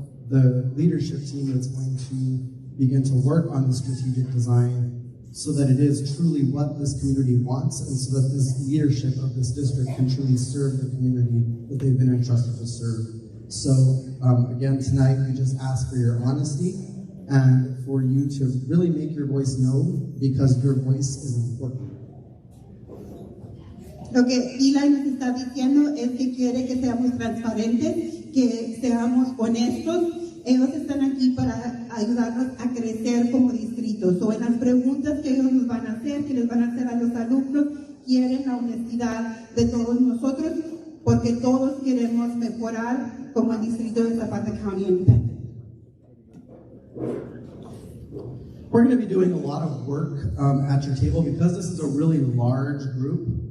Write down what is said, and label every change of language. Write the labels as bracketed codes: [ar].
[en] the leadership team that's going to begin to work on the strategic design so that it is truly what this community wants and so that this leadership of this district can truly serve the community that they've been entrusted to serve. So again, tonight we just ask for your honesty and for you to really make your voice known because your voice is important. [es] Lo que Eli nos está diciendo es que quiere que seamos transparentes, que seamos honestos. Ellos están aquí para ayudarnos a crecer como distritos. O en las preguntas que ellos nos van a hacer, que les van a hacer a los alumnos, quieren la honestidad de todos nosotros, porque todos queremos mejorar como el distrito de Zapata County Independent. [en] We're going to be doing a lot of work at your table because this is a really large group.